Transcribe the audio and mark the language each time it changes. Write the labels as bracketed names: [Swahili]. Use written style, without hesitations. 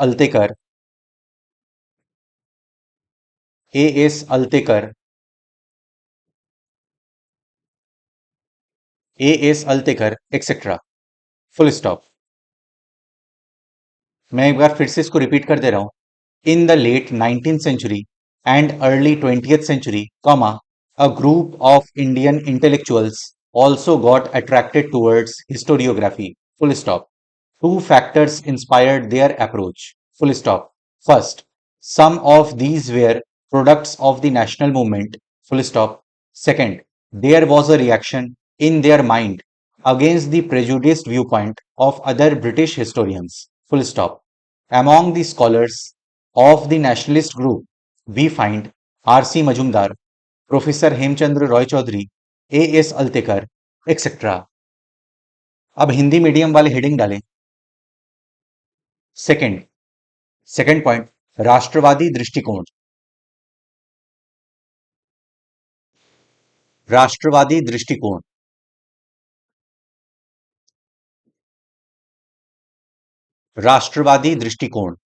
[English] Altekar, A S. Altekar, A S. Altekar, etcetera, full stop. [Hindi] मैं एक बार फिर से इसको रिपीट कर दे रहा हूं. [English] In the late 19th century and early 20th century, comma, a group of Indian intellectuals also got attracted towards historiography, full stop. Two factors inspired their approach, full stop. First, some of these were products of the national movement, full stop. Second, there was a reaction in their mind against the prejudiced viewpoint of other British historians, full stop. Among the scholars of the nationalist group, we find R.C. Majumdar, Professor Hemchandra Roy Chaudhary, A.S. Altekar, etc. [Hindi] अब Hindi medium वाले heading डालें. [English] second, second point, [Hindi] राष्ट्रवादी दृष्टिकोण, राष्ट्रवादी दृष्टिकोण, राष्ट्रवादी दृष्टिकोण.